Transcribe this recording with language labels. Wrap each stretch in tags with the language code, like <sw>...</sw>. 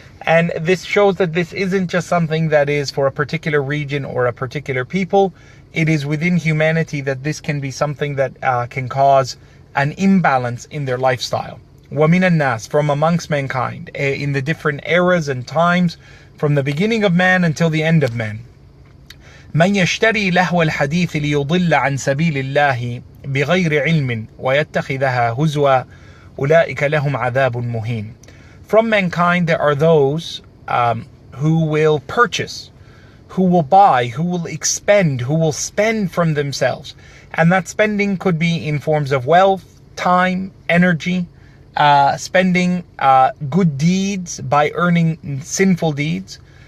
<en>And this shows that this isn't just something that is for a particular region or a particular people. It is within humanity that this can be something that can cause an imbalance in their lifestyle.</en> <ar>وَمِنَ النَّاسِ,</ar> <en>from amongst mankind, in the different eras and times, from the beginning of man until the end of man.</en> <ar>من يشتري لهو الحديث ليضل عن سبيل الله بغير علم ويتخذها هزوا أولئك لهم عذاب مهين.</ar> <en>From mankind there are those who will purchase, who will buy, who will expend, who will spend from themselves. And that spending could be in forms of wealth, time, energy, spending good deeds by earning sinful deeds.</en>